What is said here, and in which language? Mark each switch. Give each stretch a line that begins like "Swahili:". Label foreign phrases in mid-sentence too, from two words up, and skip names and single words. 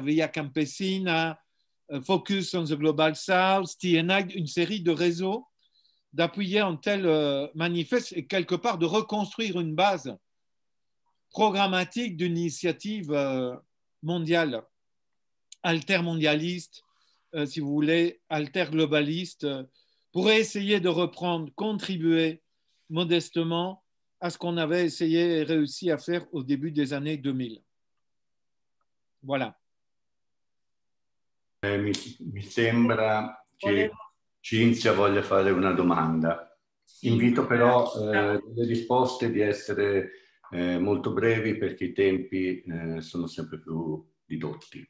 French: Via Campesina, Focus on the Global South, TNAG, une série de réseaux, d'appuyer un tel manifeste et quelque part de reconstruire une base programmatique d'une initiative mondiale, altermondialiste, si vous voulez, alterglobaliste, pour essayer de reprendre, contribuer modestement à ce qu'on avait essayé et réussi à faire au début des années 2000. Voilà.
Italian: Mi sembra che Cinzia voglia fare una domanda. Invito però le risposte di essere molto brevi perché i tempi sono sempre più ridotti.